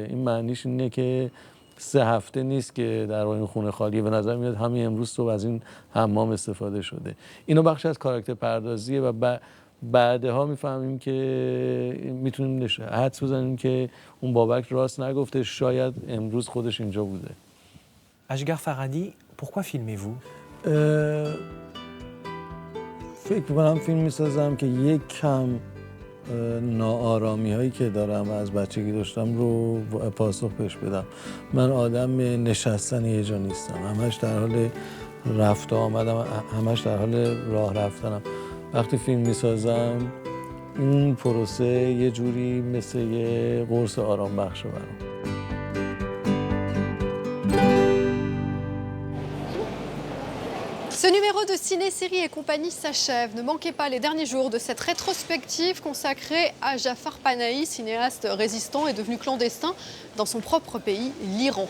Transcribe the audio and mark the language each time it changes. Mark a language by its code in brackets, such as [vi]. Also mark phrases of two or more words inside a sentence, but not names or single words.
[fa] این معنیش اینه که 3 هفته نیست که در این خونه خالیه. به نظر میاد همین امروز صبح از این حمام استفاده شده. اینو بخش از کاراکتر پردازیه و بعدها میفهمیم که میتونیم حدس بزنیم که اون بابک راست نگفته، شاید امروز خودش اینجا بوده. [fr] Ashghar Farhadi, pourquoi filmez-vous? [fa] فکر می‌کنم فیلم می‌سازم که یک کم ناآرامی هایی که دارم و از بچگی داشتم رو پاسخ بهش بدم. من آدم نشستن یه جا نیستم، همش در حال رفت و آمدم، همش در حال راه رفتنم. وقتی فیلم میسازم این پروسه یه جوری مثل یه قرص آرام بخشه برام. [fr] Ce numéro de Ciné-Série et compagnie s'achève. Ne manquez pas les derniers jours de cette rétrospective consacrée à Jafar Panahi, cinéaste résistant et devenu clandestin dans son propre pays, l'Iran.